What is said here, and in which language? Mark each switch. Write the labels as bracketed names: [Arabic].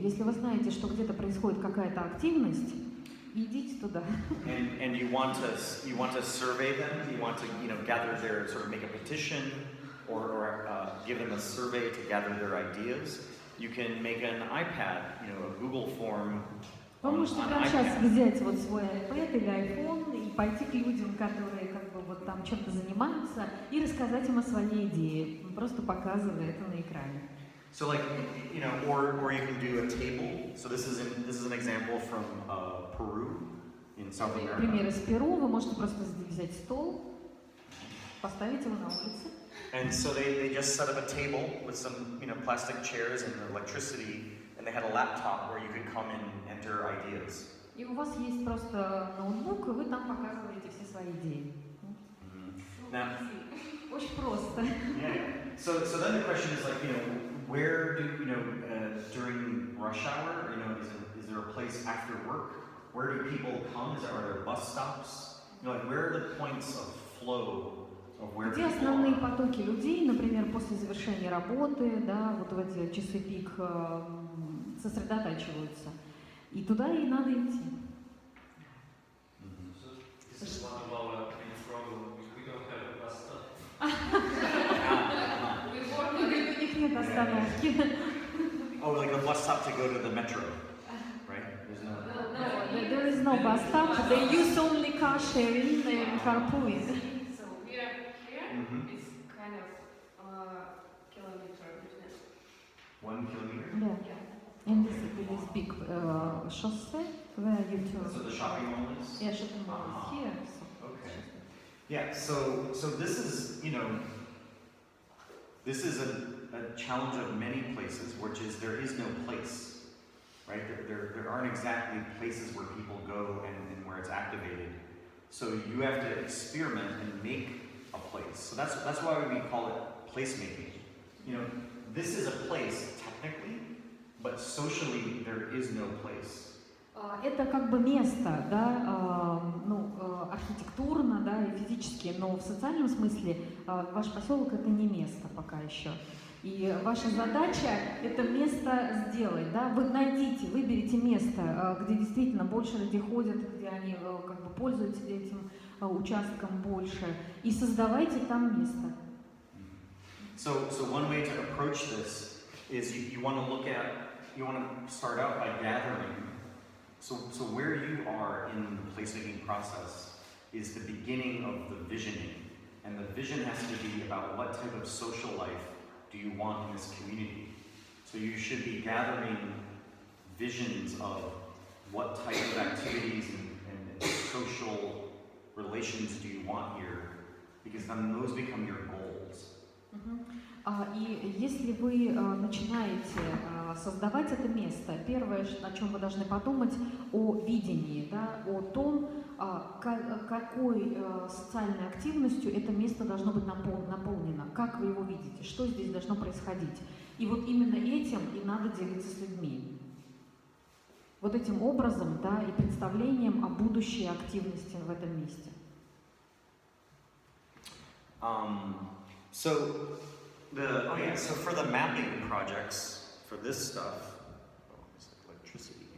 [Russian] Если вы знаете, что где-то происходит какая-то активность, идите туда. [English] And you want to survey them. You want to gather their sort of make a petition or give them a survey to gather their ideas. You can make an iPad, a Google form. [Russian] Вы можете прямо сейчас взять вот свой iPad или iPhone и пойти к людям, которые как бы вот там чем-то занимаются, и рассказать им о своей идее, просто показывая это на экране. [English] So like, or you can do a table. So this is an example from Peru in South America. [Russian] Пример из Перу. Вы можете просто взять стол, поставить его на улице. [English] And so they just set up a table with some plastic chairs and electricity, and they had a laptop where you could come and enter ideas. [Russian] И у вас есть просто ноутбук, и вы там показываете все свои идеи. [English] Now, [Russian] Очень просто. [English] yeah. So then the question is like, where do during rush hour, is there a place after work? Where do people come? Are there bus stops? Like where are the points of flow? [Russian] Где основные потоки людей, например, после завершения работы, да, вот в эти часы пик сосредотачиваются. И туда и надо идти. [English] This is one of our main problems. We don't have a bus stop. [Russian] У них нет остановки. [English] Oh, like a bus stop to go to the metro, right? There's no. No, there is no bus stop. They use only car sharing and carpooling. So we are here. It's kind of kilometer between. 1 kilometer. Yeah. And this is big chaussee where you turn. So the shopping mall is. Yeah, shopping mall is here. So. Okay. Yeah. So this is this is a challenge of many places, which is there is no place, right? There aren't exactly places where people go and where it's activated. So you have to experiment and make a place. So that's why we call it placemaking. This is a place technically, but socially there is no place. [Russian] Это как бы место, да, архитектурно, да, и физически, но в социальном смысле ваш поселок это не место пока еще. И ваша задача это место сделать, да, вы найдите, выберите место, где действительно больше людей ходят, где они как бы пользуются этим участком больше, и создавайте там место. [English] So one way to approach this is you want to start out by gathering. So where you are in the placemaking process is the beginning of the visioning. And the vision has to be about what type of social life do you want in this community. So you should be gathering visions of what type of activities and social relations do you want here, because then those become your goals. [Russian] И если вы начинаете создавать это место, первое, о чем вы должны подумать, о видении, да, о том, какой социальной активностью это место должно быть наполнено, как вы его видите, что здесь должно происходить. И вот именно этим и надо делиться с людьми. Вот этим образом, да, и представлением о будущей активности в этом месте. [English] So for the mapping projects, for this stuff, it's like electricity.